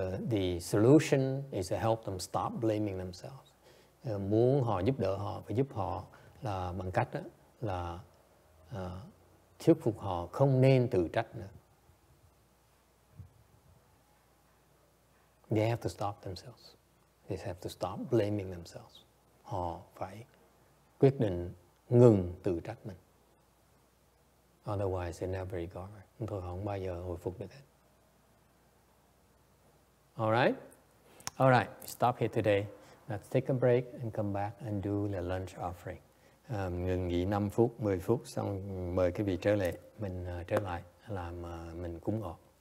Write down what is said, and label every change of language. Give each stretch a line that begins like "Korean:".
English: The solution is to help them stop blaming themselves.
Vietnamese: Muốn họ giúp đỡ họ, phải giúp họ là bằng cách đó, là thuyết phục họ không nên tự trách nữa.
English: They have to stop themselves. They have to stop blaming themselves.
Vietnamese: Họ phải quyết định ngừng tự trách mình.
English: Otherwise, they never recover.
Vietnamese: Thôi họ không bao giờ hồi phục được hết.
English: All right. Stop here today. Let's take a break and come back and do the lunch offering.
Vietnamese: Ngừng nghỉ 5 phút, 10 phút, xong mời quý vị trở lại, mình trở lại làm mình cúng ngọt.